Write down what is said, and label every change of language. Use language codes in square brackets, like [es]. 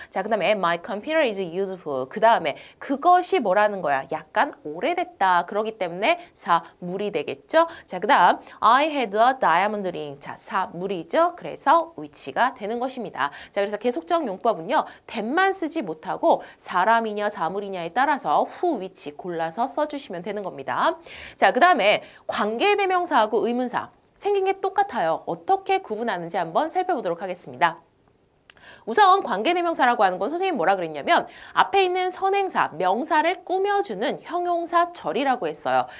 [ko] 자, 그 다음에 [en] my computer is useful. [ko] 그 다음에 그것이 뭐라는 거야? 약간 오래됐다. 그러기 때문에 사물이 되겠죠. 자, 그 다음 [en] I had a diamond ring. [ko] 자, 사물이죠. 그래서 which가 되는 것입니다. 자, 그래서 계속적 용법은요. that만 쓰지 못하고 사람이냐 사물이냐에 따라서 who, which 골라서 써주시면 되는 겁니다. 자, 그 다음에 관계대명사하고 의문사 생긴 게 똑같아요. 어떻게 구분하는지 한번 살펴보도록 하겠습니다. 우선 관계대명사라고 하는 건 선생님이 뭐라 그랬냐면 앞에 있는 선행사, 명사를 꾸며주는 형용사절이라고 했어요.